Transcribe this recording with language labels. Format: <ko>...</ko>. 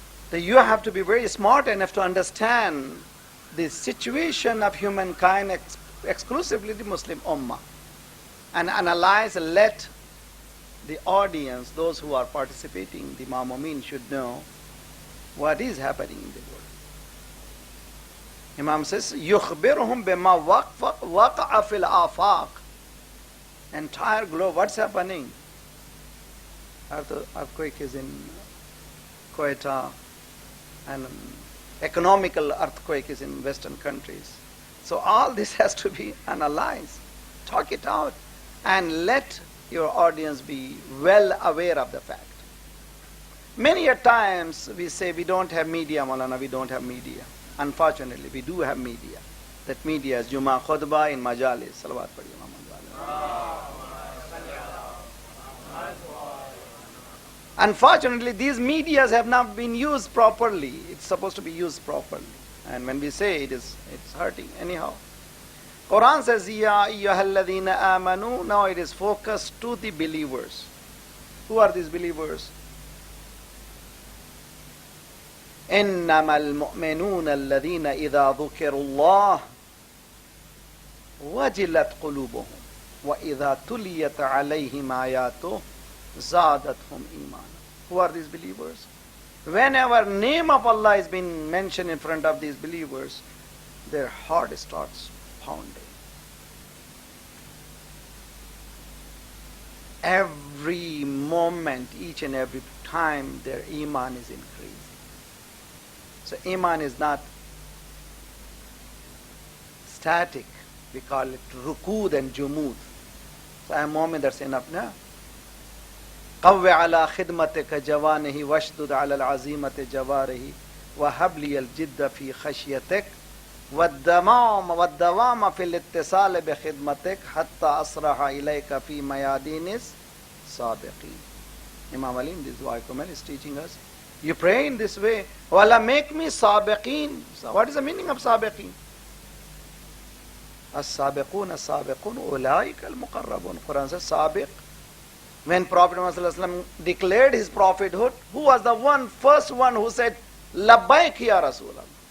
<en>That you have to be very smart enough to understand the situation of humankind, exclusively the Muslim Ummah, and analyze, let the audience, those who are participating, the Ma'mumin, should know what is happening in the world. Imam says,</en> <ar>يُخْبِرُهُمْ بِمَا وَقَعَ فِي الْآفَاقِ.</ar> <en>Entire globe, what's happening? Earthquake is in Quetta, and economical earthquake is in Western countries. So all this has to be analyzed, talk it out, and let your audience be well aware of the fact. Many a times we say we don't have media, Maulana, we don't have media. Unfortunately, we do have media. That media is Jummah Khutbah in Majalis. Salawat Padi Muhammad. Unfortunately, these medias have not been used properly. It's supposed to be used properly. And when we say it's hurting. Anyhow, Quran says,</en> <ar>Ya ayyuhalladhina amanu.</ar> <en>Now it is focused to the believers. Who are these believers?</en> <ar>إنما المؤمنون الذين إذا ذكروا الله وجلت قلوبهم وإذا تليت عليهم آياته زادتهم إيمانا.</ar> <en>Who are these believers? Whenever name of Allah is being mentioned in front of these believers, their heart starts pounding. Every moment, each and every time, their iman is increasing. So iman is not static. We call it rukud and jumud. So a moment, that's enough now.</en> <ar>قو على خدمتك جوانه واشدد على العزيمة جواره وهب لي الجد في خشيتك والدوام في الاتصال بخدمتك حتى أصرح إليك في ميادين السابقين.</ar> <en>Imam Ali in this Waikumel is teaching us, you pray in this way, oh Allah, make me sabiqeen. So what is the meaning of sabiqeen?</en> <ar>As-sabiqun, as-sabiqun, ulaika al-muqarrabun.</ar> <en>Quran says sabiq. When Prophet Muhammad declared his prophethood, who was the first one who said,</en> <ar>Labbaik ya Rasulallah?</ar>